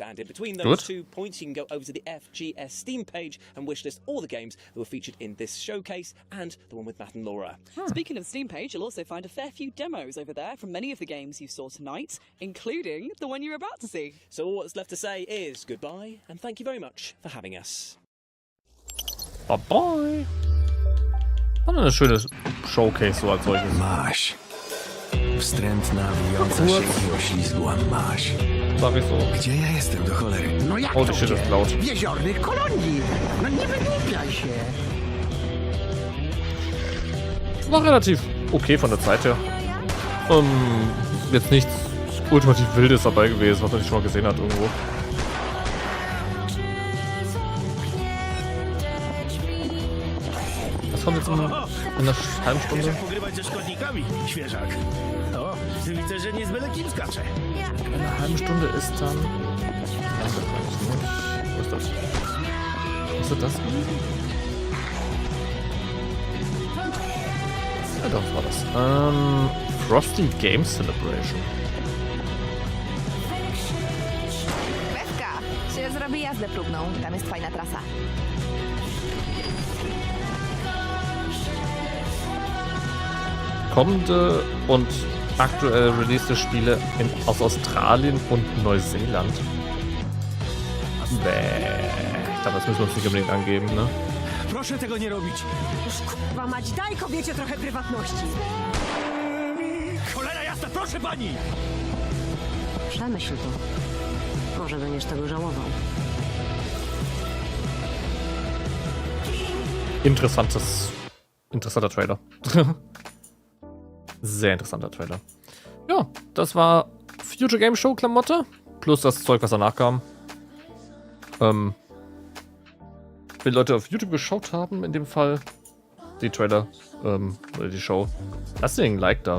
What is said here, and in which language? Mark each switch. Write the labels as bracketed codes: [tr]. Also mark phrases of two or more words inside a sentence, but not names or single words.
[en] And in between those 2 points, you can go over to the FGS Steam page and wishlist all the games that were featured in this showcase and the one with Matt and Laura. Speaking of Steam page, you'll also find a fair few demos over there from many of the games you saw tonight, including the one you're about to see. So all that's left to say is goodbye and thank you very much for having us. Bye bye. [de] War eine schöne Showcase so als solches. [pl] Masz. Wstrętna, wijąca się i oślizgła masz. [de] Sag ich so. [pl] Gdzie ja jestem do cholery? No jak Oh, to [de] die shit ist laut. [pl] W jeziornych kolonii. No nie wygłupiaj się. [de] War relativ okay von der Zeit her. Jetzt nichts ultimativ Wildes dabei gewesen, was man nicht schon mal gesehen hat irgendwo. Was kommt jetzt in einer halben Stunde? In einer halben Stunde ist dann... Wo ist das? Was ist das? Ja, doch, war das. Frosty Game Celebration. [pl] Łezka! Czy zrobię jazdę próbną? Tam jest fajna trasa. [de] Kommende und aktuell released Spiele aus Australien und Neuseeland. Ich glaube, das müssen wir uns nicht unbedingt angeben, ne? [pl] Proszę tego nie robić. Kurwa mać, daj kobiecie trochę prywatności. Cholera jasna, proszę pani! Przemyśl to. Może będziesz tego żałował. [de] Interessanter Trailer. Sehr interessanter Trailer. Ja, das war Future Game Show Klamotte. Plus das Zeug, was danach kam. Wenn Leute auf YouTube geschaut haben, in dem Fall die Trailer oder die Show, lasst den Like da.